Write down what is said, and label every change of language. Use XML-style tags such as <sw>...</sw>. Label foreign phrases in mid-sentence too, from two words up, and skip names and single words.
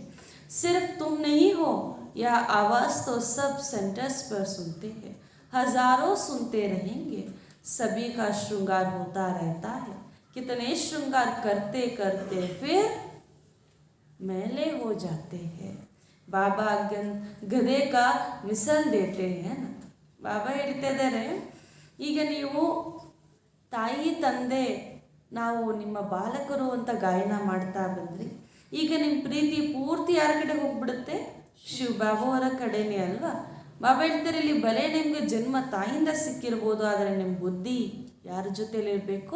<hi>सिर्फ तुम नहीं हो, यह आवाज़ तो सब सेंटर्स पर सुनते हैं, हजारों सुनते रहेंगे. सभी का श्रृंगार होता रहता है. कितने श्रृंगार करते करते फिर मैले हो जाते हैं. बाबा गधे का मिसल देते हैं ना.</hi> <kn>ಬಾಬಾ ಹೇಳ್ತಾ ಇದ್ದಾರೆ ಈಗ ನೀವು ತಾಯಿ ತಂದೆ ನಾವು ನಿಮ್ಮ ಬಾಲಕರು ಅಂತ ಗಾಯನ ಮಾಡ್ತಾ ಬಂದ್ರಿ. ಈಗ ನಿಮ್ಮ ಪ್ರೀತಿ ಪೂರ್ತಿ ಯಾರ ಕಡೆ ಹೋಗ್ಬಿಡುತ್ತೆ? ಶಿವ ಬಾಬಾವರ ಕಡೆನೇ ಅಲ್ವಾ. ಬಾಬಾ ಹೇಳ್ತಾರೆ ಇಲ್ಲಿ ಬಲೆ ನಿಮ್ಗೆ ಜನ್ಮ ತಾಯಿಯಿಂದ ಸಿಕ್ಕಿರ್ಬೋದು, ಆದರೆ ನಿಮ್ಮ ಬುದ್ಧಿ ಯಾರ ಜೊತೆಯಲ್ಲಿರಬೇಕು?</kn>